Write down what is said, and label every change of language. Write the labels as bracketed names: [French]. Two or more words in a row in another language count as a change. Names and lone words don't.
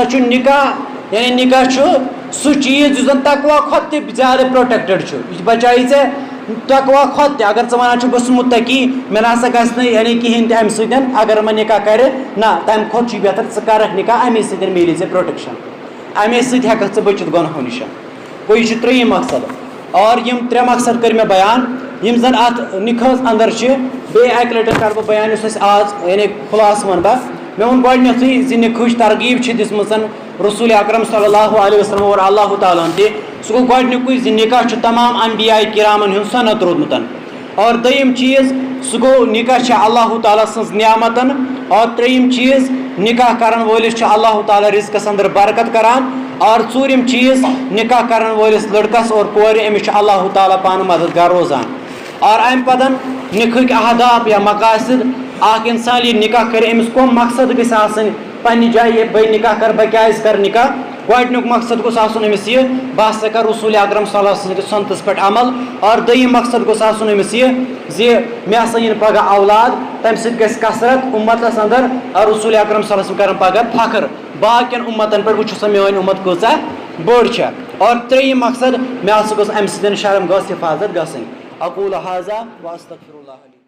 [Kashmiri] چھُ نکاح یعنی نکاح چھُ سُہ چیٖز یُس زن تقوا کھۄتہٕ تہِ زیادٕ پروٹیکٹڈ چھُ یہِ بچایی ژےٚ تقوا کھۄتہٕ تہِ اگر ژٕ ونان چھُکھ بہٕ چھُس مُتقی مےٚ نہ سا گژھِ نہٕ یعنی کِہینۍ تہِ امہِ سۭتۍ اگر مےٚ نکاح کرِ نہ تمہِ کھۄتہٕ چھُے بہتر ژٕ کرکھ نکاح امے سۭتۍ میلی ژےٚ پروٹیکشن امے سۭتۍ ہٮ۪ککھ ژٕ بٔچِتھ گۄنہو نِش گوٚو یہِ چھُ 3یِم مقصد اور یِم 3 مقصد کٔرۍ مےٚ بیان یِم زن اتھ نکاحس انٛدر چھِ بیٚیہِ اکہِ لٹہِ کرٕ بہٕ بیان یُس أسۍ آز یعنی خُلاصہٕ ونہٕ بہٕ میں وون گۄڈنیٚتھٕے زِ نِکہٕچ ترغیٖب چھِ دِژمٕژ رسول اکرم [Arabic] صلی اللہ علیہ وسلم [Kashmiri] اور اللہ تعالیٰ ہن تہِ سُہ گوٚو گۄڈنیُکُے زِ نِکاح چھُ تمام انبیاء کرامن ہُنٛد سنت روٗدمُت اور دوٚیِم چیٖز سُہ گوٚو نِکاح چھِ اللہ تعالیٰ سٕنٛز نعمتن اور ترٛیٚیِم چیٖز نِکاح کرن وٲلِس چھُ اللہ تعالیٰ رِزقس انٛدر برکت کران اور ژوٗرِم چیٖز نِکاح کرن وٲلِس لڑکس اور کورِ أمِس چھُ اللہ تعالیٰ پانہٕ مددگار روزان اور امہِ پتہٕ نِکہٕکۍ اہداف یا مقاصد اکھ انسان ییٚلہِ نِکاح کرِ أمِس کٕم مقصد گژھِ آسٕنۍ پننہِ جایہِ بہٕ نِکاح کرٕ بہٕ کیازِ کرٕ نِکاح گۄڈنیُک مقصد گوٚژھ آسُن أمِس یہِ بہٕ ہسا کرٕ رسول اکرم [Arabic] صلی اللہ علیہ وسلم [Kashmiri] سنتس پٮ۪ٹھ عمل اور دوٚیِم مقصد گوٚژھ آسُن أمِس یہِ زِ مےٚ ہسا یِن پگہہ اولاد تمہِ سۭتۍ گژھِ کثرت اُمتس انٛدر اور رسول اکرم [Arabic] صلی اللہ علیہ وسلم [Kashmiri] کرن پگہہ فخر باقین اُمتن پٮ۪ٹھ وٕچھو سا میٲنۍ اُمت کۭژاہ بٔڑ چھےٚ اور ترٛیٚیِم مقصد مےٚ ہسا گوٚژھ امہِ سۭتۍ شرم گٔژھ حفاظت گژھٕنۍ [Arabic] اقول هذا واستغفر الله لي